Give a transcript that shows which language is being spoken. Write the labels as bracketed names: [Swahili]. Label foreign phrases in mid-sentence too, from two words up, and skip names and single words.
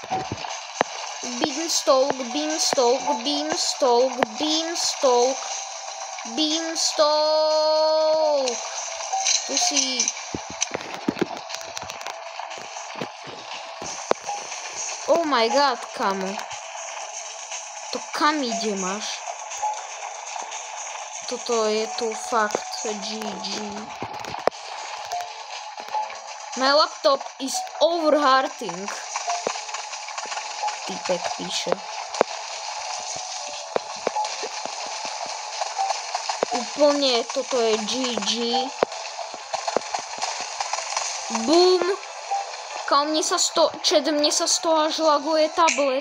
[Slovak] Tu si. [English] Oh my god, kamo. [Slovak] To kam ide máš? Toto je tu fakt GG. [English] My laptop is overheating. [Slovak] Týpek píše. Úplne toto je GG. Boom. Kámo, mne sa z toho až laguje tablet.